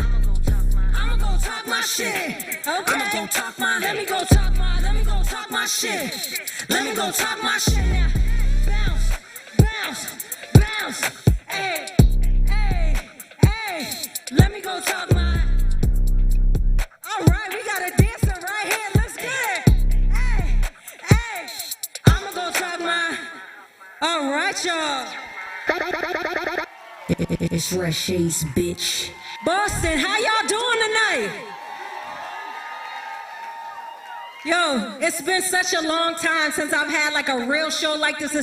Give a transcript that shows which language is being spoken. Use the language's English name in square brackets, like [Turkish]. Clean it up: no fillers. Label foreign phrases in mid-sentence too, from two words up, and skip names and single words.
[English] I'ma go talk my shit. Okay. I'ma go talk my. Let me go talk my. Let me go talk my shit. Let me go talk my shit now. Bounce, bounce, bounce. Hey, hey, hey. Let me go talk my. All right, we got a dancer right here. Let's get it. Hey, hey. I'ma go talk my. All right, y'all. It's Shay's bitch. Boston, how y'all doing tonight? Yo, it's been such a long time since I've had like a real show like this.